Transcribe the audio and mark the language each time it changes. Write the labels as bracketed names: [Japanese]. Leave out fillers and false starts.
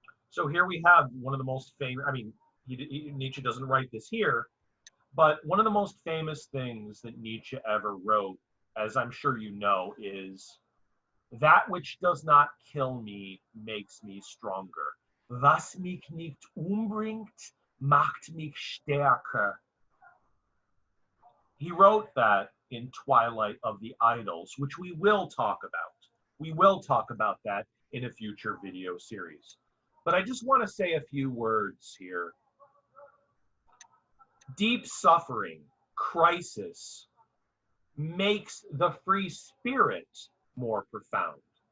[English] So here we have one of the most famous, Nietzsche doesn't write this here, but one of the most famous things that Nietzsche ever wrote, as I'm sure you know, is that which does not kill me makes me stronger. [German] Was mich nicht umbringt, macht mich stärker. [English] He wrote that in Twilight of the Idols, which we will talk about. We will talk about that in a future video series. But I just want to say a few words here. Deep suffering, crisis, makes the free spirit more profound.